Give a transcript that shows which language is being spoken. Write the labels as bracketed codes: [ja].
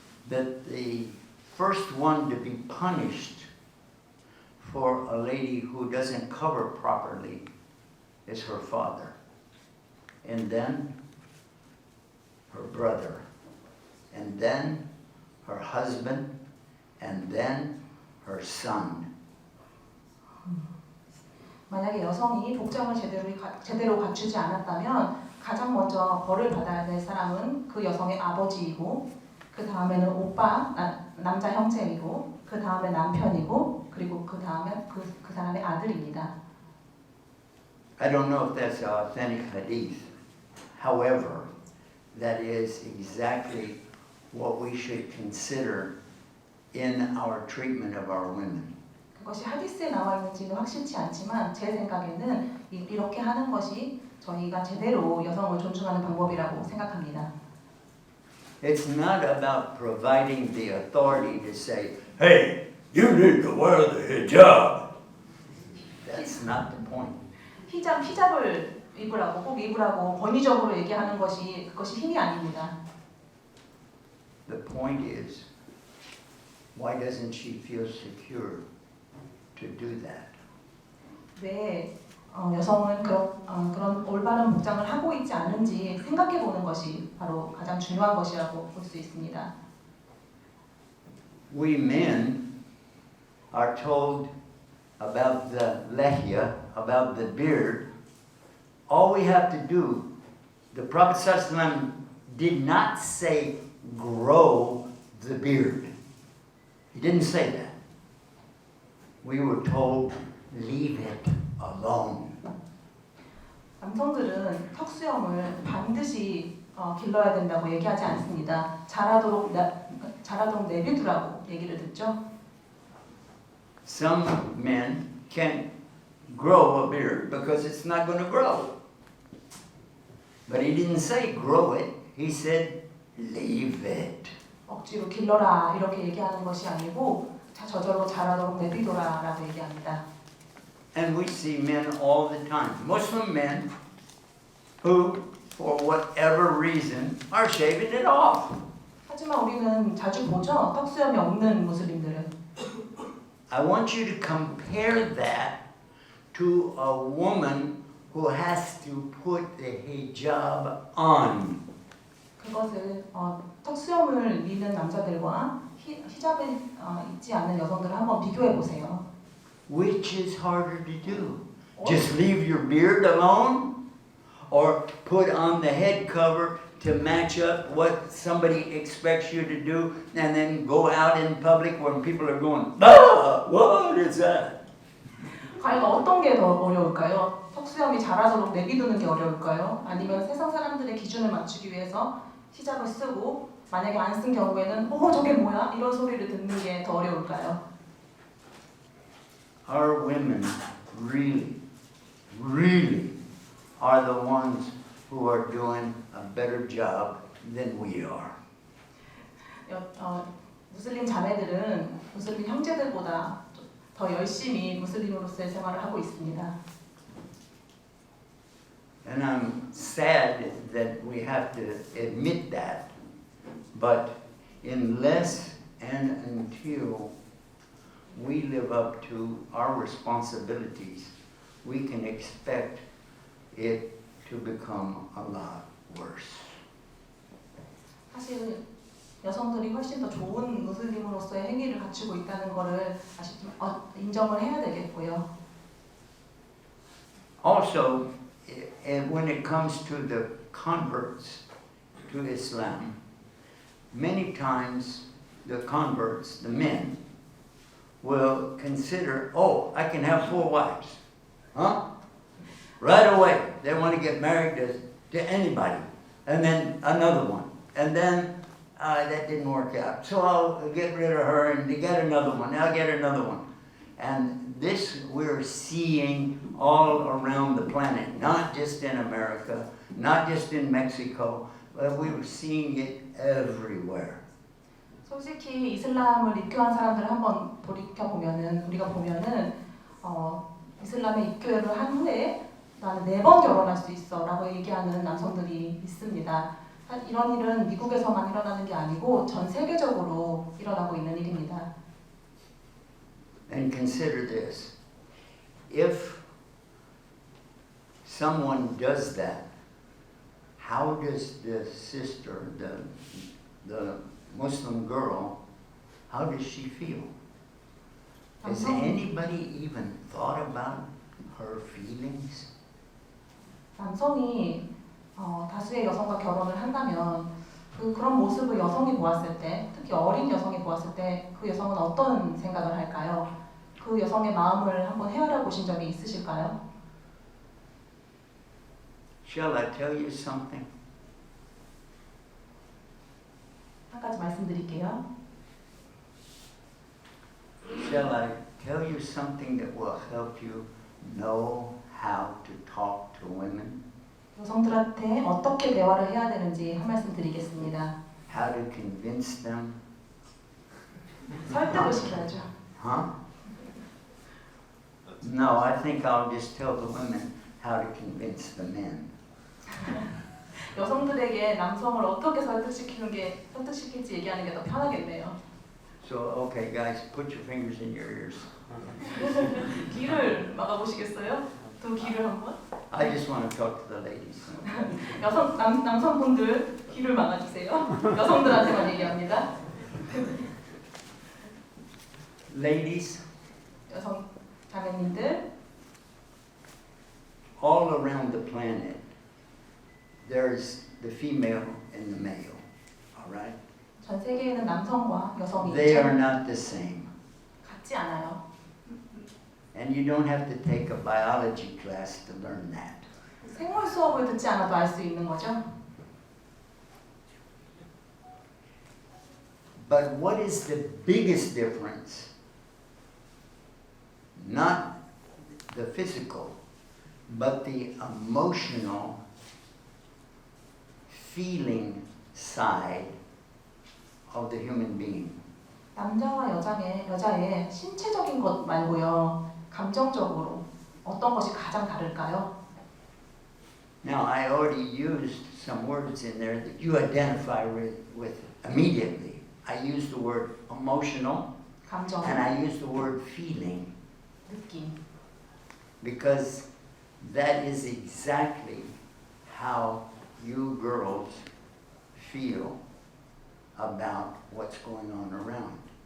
[en] That the first one to be punished for a lady who doesn't cover properly is her father, and then her brother, and then her husband, and then her son. [ko] 만약에 여성이 복장을 제대로 갖추지 않았다면 가장 먼저 벌을 받아야 될 사람은 그 여성의 아버지이고 그 다음에는 오빠, 남자 형제이고 그 다음에 남편이고 그리고 그 다음에 그 사람의 아들입니다. [en] I don't know if that's an authentic hadith. However, that is exactly what we should consider in our treatment of our women. [ko] 그것이 하디스에 나와 있는지는 확실치 않지만 제 생각에는 이렇게 하는 것이 저희가 제대로 여성을 존중하는 방법이라고 생각합니다. [en] It's not about providing the authority to say, hey, you need to wear the hijab. That's not the point. [ko] 히잡을 입으라고 꼭 입으라고 권위적으로 얘기하는 그것이 힘이 아닙니다. [en] The point is, why doesn't she feel secure to do that? [ko] 왜 여성은 그런 올바른 복장을 하고 있지 않은지 생각해 보는 것이 바로 가장 중요한 것이라고 볼 수 있습니다. [en] We men are told about the lehya, about the beard. All we have to do, the Prophet ﷺ did not say grow the beard. He didn't say that. We were told leave it alone. [ko] 남성들은 턱수염을 반드시 길러야 된다고 얘기하지 않습니다. 자라도록 내비두라고 얘기를 듣죠. [en] Some men can't grow a beard because it's not going to grow. But he didn't say grow it. He said leave it. [ko] 억지로 길러라 이렇게 얘기하는 것이 아니고 저절로 자라도록 내비둬라라고 얘기합니다. [en] And we see men all the time, Muslim men who, for whatever reason, are shaving it off. [ko] 하지만 우리는 자주 보죠. 턱수염이 없는 무슬림들은. [en] I want you to compare that to a woman who has to put the hijab on. [ko] 그것을 턱수염을 미는 남자들과 히잡을 입지 않는 여성들을 한번 비교해 보세요. [en] Which is harder to do? Just leave your beard alone? Or put on the head cover to match up what somebody expects you to do and then go out in public when people are going, ah, what is that? [ko] 과연 어떤 게 더 어려울까요? 턱수염이 자라도록 내비두는 게 어려울까요? 아니면 세상 사람들의 기준을 맞추기 위해서 히잡을 쓰고 만약에 안 쓴 경우에는 저게 뭐야? 이런 소리를 듣는 게 더 어려울까요? [en] Our women really, really are the ones who are doing a better job than we are. [ko] 무슬림 자매들은 무슬림 형제들보다 더 열심히 무슬림으로서의 생활을 하고 있습니다. [en] And I'm sad that we have to admit that, but unless and until we live up to our responsibilities, we can expect it to become a lot worse. [ko] 사실 여성들이 훨씬 더 좋은 무슬림으로서의 행위를 갖추고 있다는 것을 다시 좀 인정을 해야 되겠고요. [en] Also, when it comes to the converts to Islam, many times the converts, the men, will consider, I can have 4 wives. Huh? Right away, they want to get married to anybody. And then another one. And then that didn't work out. So I'll get rid of her and get another one. I'll get another one. And this we're seeing all around the planet, not just in America, not just in Mexico, but we're seeing it everywhere. [ko] 솔직히 이슬람을 입교한 사람들을 한번 돌이켜 보면은 우리가 보면은 이슬람에 입교를 한 후에 나는 4번 결혼할 수 있어라고 얘기하는 남성들이 있습니다. 이런 일은 미국에서만 일어나는 게 아니고 전 세계적으로 일어나고 있는 일입니다. [en] And consider this. If someone does that, how does the sister, the Muslim girl, how does she feel? Has anybody even thought about her feelings? [ko] 남성이 다수의 여성과 결혼을 한다면 그런 모습을 여성이 보았을 때, 특히 어린 여성이 보았을 때 그 여성은 어떤 생각을 할까요? 그 여성의 마음을 한번 헤아려 보신 적이 있으실까요? [en] Shall I tell you something? [ko] 한 가지 말씀드릴게요. [en] Shall I tell you something that will help you know how to talk to women? [ko] 여성들한테 어떻게 대화를 해야 되는지 한 말씀 드리겠습니다. [en] How to convince them? [ko] 설득을 시켜야죠. Huh? [en] No, I think I'll just tell the women how to convince the men. [ko] 여성들에게 남성을 어떻게 설득시킬지 얘기하는 게 더 편하겠네요. [en] So, okay, guys, put your fingers in your ears. [ko] 귀를 막아보시겠어요? 두 귀를 한번. [en] I just want to talk to the ladies. [ko] 남성분들 귀를 막아주세요. 여성들한테만 얘기합니다. [en] Ladies, [ko] 여성 자매님들, [en] all around the planet, there's the female and the male. All right? [ko] 전 세계에는 남성과 여성이 [en] They are [ko] 있죠. [en] not the same. [ko] 같지 않아요. [en] And you don't have to take a biology class to learn that. [ko] 생물 수업을 듣지 않아도 알 수 있는 거죠. [en] But what is the biggest difference? Not the physical, but the emotional, feeling side of the human being. [ko] 남자와 여자의 신체적인 것 말고요. 감정적으로 어떤 것이 가장 다를까요? [en] Now, I already used some words in there that you identify with immediately. I used the word emotional [ko] 감정, [en] and I used the word feeling [ko] 느낌. [en] because that is exactly how you girls feel about what's going on around.